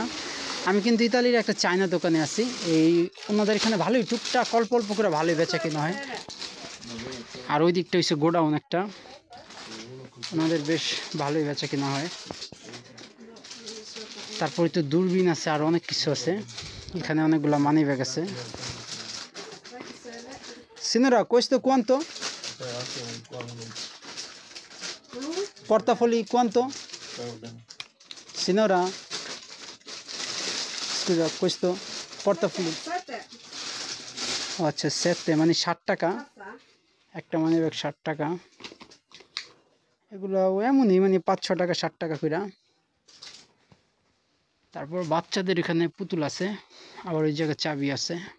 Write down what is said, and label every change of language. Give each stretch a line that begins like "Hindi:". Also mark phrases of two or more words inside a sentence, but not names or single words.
Bangla: আমি কিন্তু ইতালির একটা চায়না দোকানে আছি। এই ওনাদের এখানে ভালোই টুকটাক অল্প অল্প করে ভালোই বেচা কিনা হয়। আর ওই দিকটা হচ্ছে গোডাউন একটা, ওনাদের বেশ ভালোই বেচা কিনা হয়। তারপরে তো দূরবীন আছে, আর অনেক কিছু আছে। এখানে অনেকগুলো
English: money bag
Bangla: আছে।
Italian: Signora, questo quanto? Portafogli quanto? Signora, scusa, questo portafogli?
Bangla: আচ্ছা, 7 মানে 60 টাকা একটা
English: money bag,
Bangla: 60 টাকা। এগুলো এমনই মানে 5-6 টাকা, 60 টাকা করে। তারপর বাচ্চাদের এখানে পুতুল আছে, আবার ওই জায়গায় চাবি আছে।